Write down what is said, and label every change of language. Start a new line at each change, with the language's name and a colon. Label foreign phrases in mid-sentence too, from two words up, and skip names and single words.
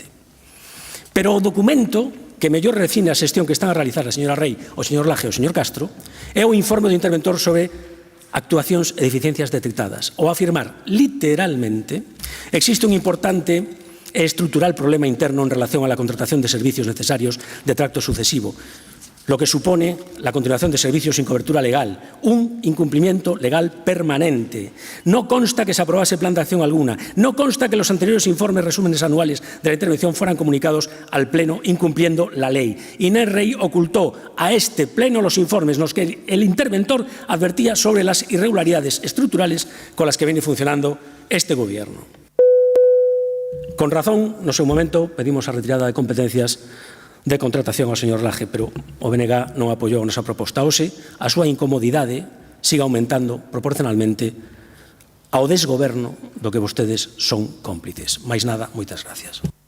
Galician: Pero o documento que mellor refine a xestión que están a realizar a señora Rei, o señor Laje e o señor Castro é o informe do interventor sobre actuacións e deficiencias detectadas. Ao afirmar literalmente existe un importante e estrutural problema interno
Spanish: en relación a la contratación de servicios necesarios de tracto sucesivo, lo que supone la continuación de servicios sin cobertura legal, un incumplimiento legal permanente. No consta que se aprobase plan de acción alguna, no consta que los anteriores informes resúmenes anuales de la intervención fueran comunicados al Pleno incumpliendo la ley. Inés Rei ocultó a este Pleno los informes en los que el interventor advertía sobre las irregularidades estructurales con las que viene funcionando este Gobierno.
Galician: Con razón, no seu momento, pedimos a retirada de competencias de contratación ao señor Laje, pero o BNG non apoiou a nosa proposta. Hoxe, a súa incomodidade siga aumentando proporcionalmente ao desgoberno do que vostedes son cómplices. Mais nada, moitas gracias.